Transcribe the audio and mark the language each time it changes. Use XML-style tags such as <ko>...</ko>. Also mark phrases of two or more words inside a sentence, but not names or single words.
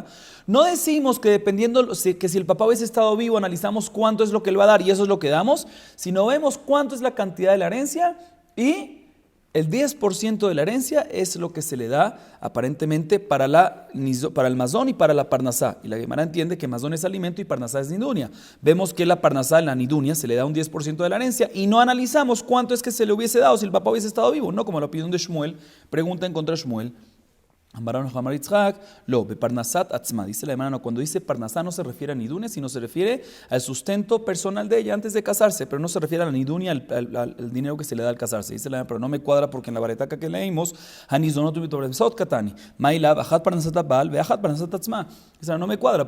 <es>No decimos que dependiendo, que si el papá hubiese estado vivo, analizamos cuánto es lo que él va a dar y eso es lo que damos, sino vemos cuánto es la cantidad de la herencia y el 10% de la herencia es lo que se le da aparentemente para el mazón y para la parnasá. Y la Gemara entiende que mazón es alimento y parnasá es nidunia. Vemos que la parnasá, la nidunia, se le da un 10% de la herencia y no analizamos cuánto es que se le hubiese dado si el papá hubiese estado vivo. No como la opinión de Shmuel, pregunta en contra de Shmuel.</es> <he>פרנסת עצמה.</he> <es>Dice la hermana, cuando dice parnasá no se refiere a nidunia, sino se refiere al sustento personal de ella antes de casarse, pero no se refiere a la nidunia, al dinero que se le da al casarse. Dice la hermana, pero no me cuadra porque en la baretaca que leímos, no me cuadra.</es>